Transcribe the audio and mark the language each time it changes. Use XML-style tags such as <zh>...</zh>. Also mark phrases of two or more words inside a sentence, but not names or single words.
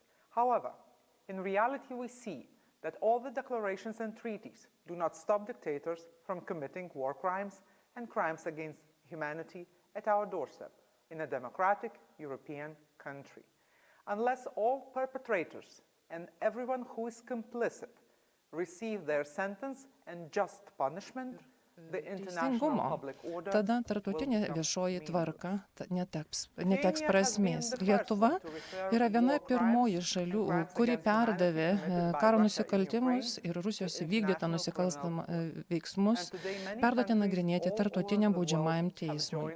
<en>However, in reality we see that all the declarations and treaties do not stop dictators from committing war crimes and crimes against humanity at our doorstep in a democratic European country. Unless all perpetrators and everyone who is complicit receive their sentence and just punishment,</en> <lt>teisingumo, tada tarptautinė viešoji tvarka neteks prasmės. Lietuva yra viena pirmoji šalių, kuri perdavė karo nusikaltimus ir Rusijos įvykdytą nusikalstamą veiksmus, perduoti nagrinėti tarptautiniam baudžiamajam teismui.</lt>